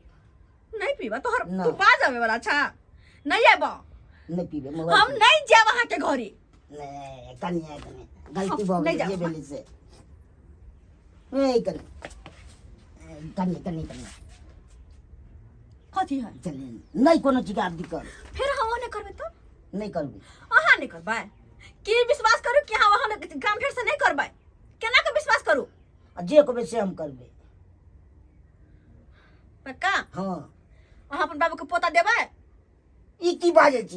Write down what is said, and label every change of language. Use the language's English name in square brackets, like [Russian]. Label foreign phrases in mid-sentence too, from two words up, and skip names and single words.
[Maithili] नहीं पीबा तोहर तू बाज आवे वाला अच्छा नहीं आबो नहीं पीबे हम नहीं जाब वहां के घरे नहीं कन्या गलती हो नहीं गई जाओ, ये बेली से नहीं कन्या कथी है चलिए नहीं कोनो चीज आप दिक्कत फिर हम नहीं करबे तो नहीं करबी अहाँ नहीं करबै की विश्वास करू कि हाँ वहां काम फेर से नहीं करबै केना के विश्वास करू जे कहबे से हम करबे पक्का हां अहाँ अपन बाबू के पोता देबै ई की बाजे छी